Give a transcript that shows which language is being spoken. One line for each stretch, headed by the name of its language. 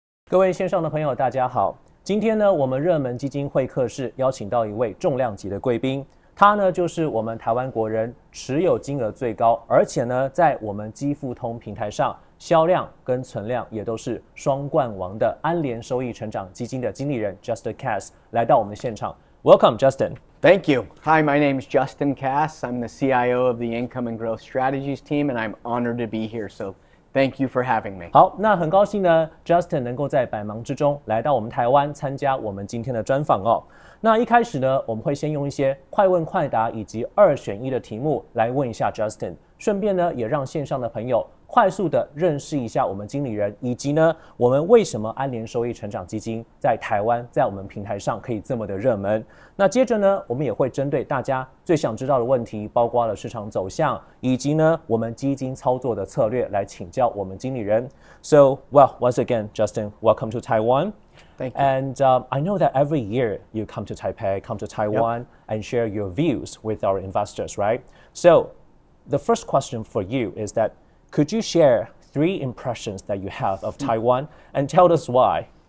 Chinese: 各位线上的朋友，大家好。今天呢，我们热门基金会客室邀请到一位重量级的贵宾，他呢就是我们台湾国人持有金额最高，而且呢在我们基富通平台上销量跟存量也都是双冠王的安联收益成长基金的经理人 Justin Cass 来到我们的现场。
English: Welcome, Justin. Thank you. Hi, my name is Justin Cass. I'm the CIO of the Income and Growth Strategies team, and I'm honored to be here. So thank you for having me.
Chinese: 好，那很高兴呢 ，Justin 能够在百忙之中来到我们台湾参加我们今天的专访哦。那一开始呢，我们会先用一些快问快答以及2选1的题目来问一下 Justin， 顺便呢也让线上的朋友快速的认识一下我们经理人，以及呢我们为什么安联收益成长基金在台湾在我们平台上可以这么的热门。那接着呢，我们也会针对大家最想知道的问题，包括了市场走向，以及呢我们基金操作的策略来请教我们经理人。
English: So, well, once again, Justin, welcome to Taiwan. Thank you. And I know that every year you come to Taipei, come to Taiwan, and share your views with our investors, right? So, the first question for you is that could you share 3 impressions that you have of Taiwan and tell us why?